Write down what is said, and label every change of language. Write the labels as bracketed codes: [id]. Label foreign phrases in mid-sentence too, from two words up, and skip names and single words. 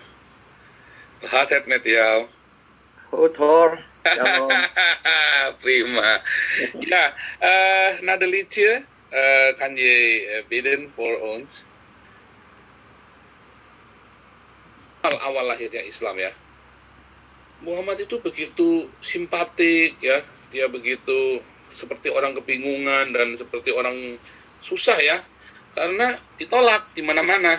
[nl] Hat met jou. Goed hoor. Shalom. Prima. Ja, na de liedje kan je bidden voor ons. [id] Awal lahirnya Islam ya. Muhammad itu begitu simpatik ya. Dia begitu seperti orang kebingungan dan seperti orang susah ya. Karena ditolak di mana-mana.